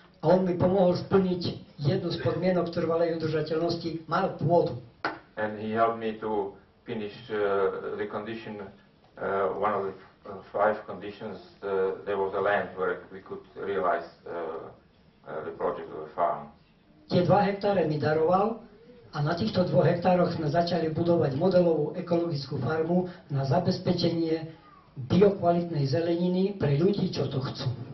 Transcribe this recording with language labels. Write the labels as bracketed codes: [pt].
[sk] A on mi pomohol splniť jednu z podmienok trvalej udržateľnosti, mal pôdu. [en] And he helped me to finish the condition, one of the 5 conditions, there was a land where we could realize the project of a farm. [sk] Tie 2 hektáre mi daroval a na týchto 2 hektároch sme začali budovať modelovú ekologickú farmu na zabezpečenie biokvalitnej zeleniny pre ľudí, čo to chcú.